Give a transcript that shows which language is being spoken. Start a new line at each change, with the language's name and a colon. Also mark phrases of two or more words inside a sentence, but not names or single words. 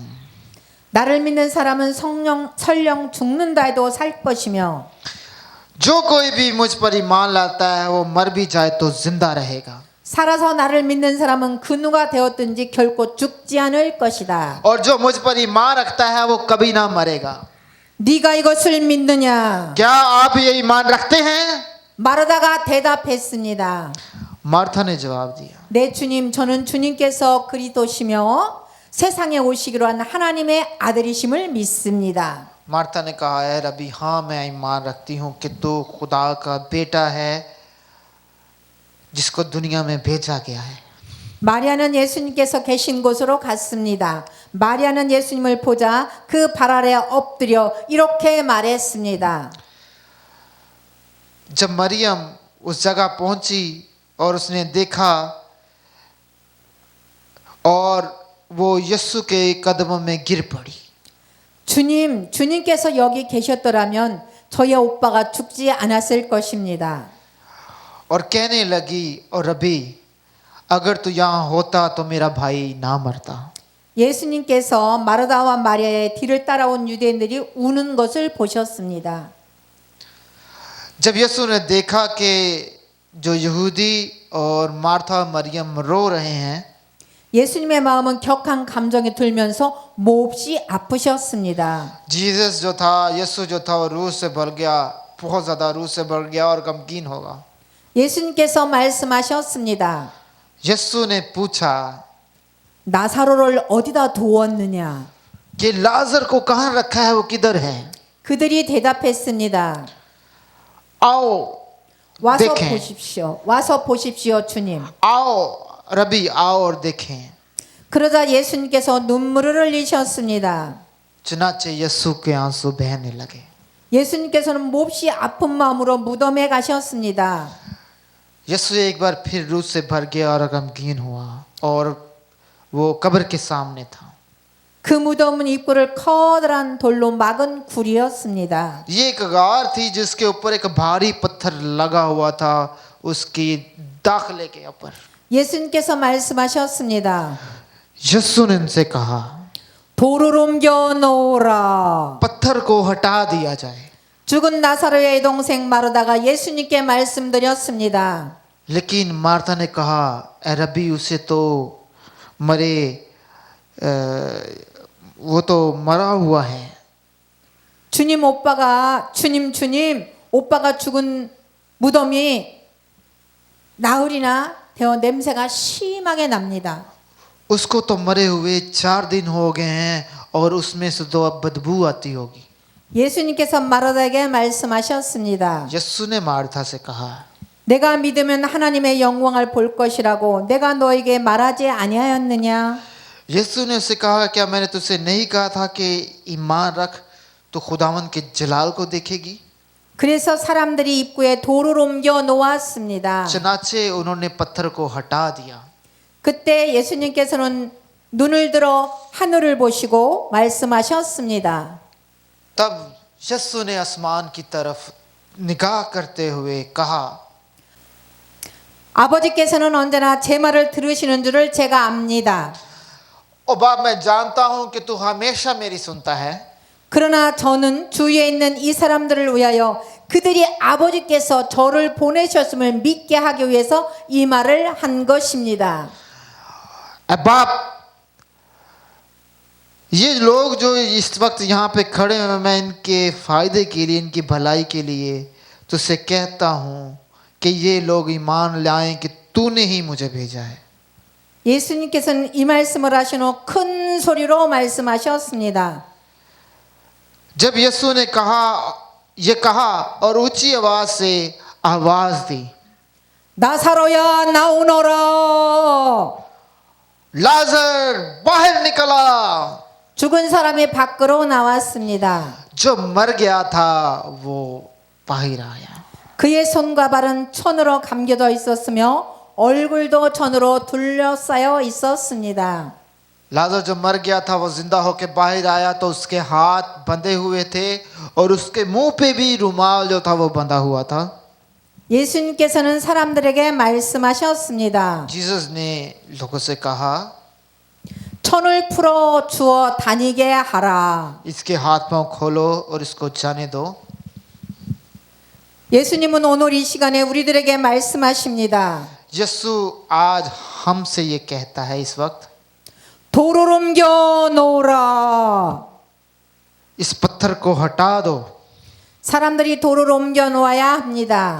Korean: 나를 믿는 사람은 설령 죽는다 해도 살 것이며
Urdu: جو کوئی بھی مجھ پر ایمان لاتا ہے وہ مر بھی جائے تو زندہ رہے گا.
Korean: 살아서 나를 믿는 사람은 그 누가 되었든지 결코 죽지 않을 것이다.
Urdu: اور جو مجھ پر ایمان رکھتا ہے وہ کبھی نہ مرے گا.
Korean: 네가 이것을 믿느냐?
Urdu: کیا آپ یہ ایمان رکھتے ہیں?
Korean: 마르다가 대답했습니다.
Urdu: مارتھا نے جواب دیا,
Korean: 네 주님, 저는 주님께서 그리스도시며 세상에 오시기로 한 하나님의 아들이심을 믿습니다.
Urdu: مارتھا نے کہا، ہے ربی، ہاں میں ایمان رکھتی ہوں کہ تو خدا کا بیٹا ہے جس کو دنیا میں بھیجا گیا ہے.
Korean: 마리아는 예수님께서 계신 곳으로 갔습니다. 마리아는 예수님을 보자 그 발 아래 엎드려 이렇게 말했습니다.
Urdu: جب مریم اس جگہ پہنچی اور اس نے دیکھا اور وہ یسوع کے قدموں میں گر پڑی.
Korean: 주님께서 여기 계셨더라면 저희 오빠가 죽지 않았을 것입니다.
Urdu: اور کہنے لگی، اور ربی اگر تو یہاں ہوتا تو میرا بھائی نہ مرتا.
Korean: 예수님께서 마르다와 마리아의 뒤를 따라온 유대인들이 우는 것을 보셨습니다.
Urdu: جب یسوع نے دیکھا کہ جو یہودی اور مارتھا مریم رو رہے ہیں,
Korean: 예수님의 마음은 격한 감정이 들면서 몹시 아프셨습니다.
Urdu: جیسس جو تھا، یسوع جو تھا وہ روح سے بھر گیا، بہت زیادہ روح سے بھر گیا اور غمگین ہوگا.
Korean: 예수님께서 말씀하셨습니다.
Urdu: یسوع نے پوچھا
Korean: 나사로를 어디다 두었느냐?
Urdu: کہ لعزر کو کہاں رکھا ہے، وہ کدھر ہے?
Korean: 그들이 대답했습니다.
Urdu: आओ
Korean: 와서
Urdu: देखें।
Korean: 보십시오. 와서 보십시오, 주님.
Urdu: آؤ ربی، آؤ اور دیکھیں.
Korean: 그러자 예수님께서 눈물을 흘리셨습니다.
Urdu: چنانچہ یسوع کے آنسو بہنے لگے.
Korean: 예수님께서는 몹시 아픈 마음으로 무덤에 가셨습니다.
Urdu: یسوع ایک بار پھر روح سے بھر گیا اور غمگین ہوا اور وہ قبر کے سامنے تھا.
Korean: 그 मु덤은 입구를 커다란 돌로 막은 굴이었습니다.
Urdu: یہ ایک غار تھی جس کے اوپر ایک بھاری پتھر لگا ہوا تھا، اس کی داخلے کے اوپر.
Korean: 예수님께서 말씀하셨습니다.
Urdu: یسوع نے ان سے کہا,
Korean: 돌을 옮겨 놓으라.
Urdu: پتھر کو ہٹا دیا جائے.
Korean: 죽은 나사로의 동생 마르다가 예수님께 말씀드렸습니다.
Urdu: لیکن مارتھا نے کہا، اے ربی، اسے تو مرے، وہ تو مرا ہوا ہے.
Korean: 주님 오빠가 죽은 무덤이 나흘이나 되어 냄새가 심하게 납니다.
Urdu: اس کو تو مرے ہوئے 4 دن ہو گئے ہیں اور اس میں سے تو اب بدبو آتی ہوگی.
Korean: 예수님께서 마르다에게 말씀하셨습니다.
Urdu: یسوع نے مارتھا سے کہا,
Korean: 내가 믿으면 하나님의 영광을 볼 것이라고 내가 너에게 말하지 아니하였느냐?
Urdu: یسوع نے اس سے کہا، کیا میں نے تجھ سے نہیں کہا تھا کہ ایمان رکھ تو خداوند کے جلال کو دیکھے گی?
Korean: 그래서 사람들이 입구에 돌을 옮겨 놓았습니다.
Urdu: چنانچہ انہوں نے پتھر کو ہٹا دیا.
Korean: 그때 예수님께서는 눈을 들어 하늘을 보시고 말씀하셨습니다.
Urdu: تب یسوع نے آسمان کی طرف نگاہ کرتے ہوئے کہا,
Korean: 아버지께서는 언제나 제 말을 들으시는 줄을 제가 압니다.
Urdu: او باپ، میں جانتا ہوں کہ تو ہمیشہ میری سنتا ہے,
Korean: 그러나 저는 주위에 있는 이 사람들을 위하여 그들이 아버지께서 저를 보내셨음을 믿게 하기 위해서 이 말을 한 것입니다.
Urdu: باپ، یہ لوگ جو اس وقت یہاں پہ کھڑے ہیں، میں ان کے فائدے کے لیے، ان کی بھلائی کے لیے تجھ سے کہتا ہوں کہ یہ لوگ ایمان لائیں کہ تو نے ہی مجھے بھیجا ہے.
Korean: 예수님께서는 이 말씀을 하신 후 큰 소리로 말씀하셨습니다.
Urdu: جب یسوع نے یہ کہا اور اونچی آواز سے آواز دی,
Korean: 나사로야 나오너라.
Urdu: لعزر باہر نکلا.
Korean: 죽은 사람이 밖으로 나왔습니다.
Urdu: جو مر گیا تھا وہ باہر آیا.
Korean: 그의 손과 발은 천으로 감겨져 있었으며 얼굴도 천으로 둘러싸여 있었습니다.
Urdu: لعزر جو مر گیا تھا وہ زندہ ہو کر باہر آیا، تو اس کے ہاتھ بندھے ہوئے تھے اور اس کے منہ پہ بھی رومال جو تھا وہ بندھا ہوا تھا.
Korean: 예수님께서는 사람들에게 말씀하셨습니다.
Urdu: جیسس نے لوگوں سے کہا,
Korean: 천을 풀어 주어 다니게 하라.
Urdu: اس کے ہاتھ پاؤں کھولو اور اس کو جانے دو.
Korean: 예수님은 오늘 이 시간에 우리들에게 말씀하십니다.
Urdu: یسوع آج ہم سے یہ کہتا ہے اس وقت,
Korean: 돌을 옮겨 놓으라.
Urdu: اس پتھر کو ہٹا دو.
Korean: 사람들이 돌을 옮겨 놓아야 합니다.